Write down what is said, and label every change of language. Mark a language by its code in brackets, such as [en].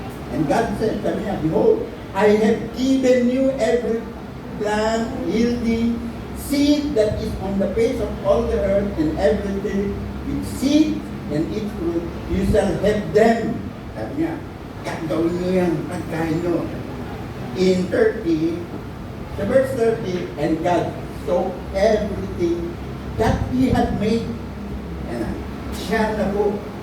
[en] And God said, [tl] sabi niya, [en] behold, I have given you every plant yielding seed that is on the face of all the earth, and every tree with seed and its fruit, you shall have them. [tl] Sabi niya, gagawin niyo yung pagkain niyo. [en] In 30, sa verse 30, and God saw everything that He had made. [tl] Yan na, siya na po.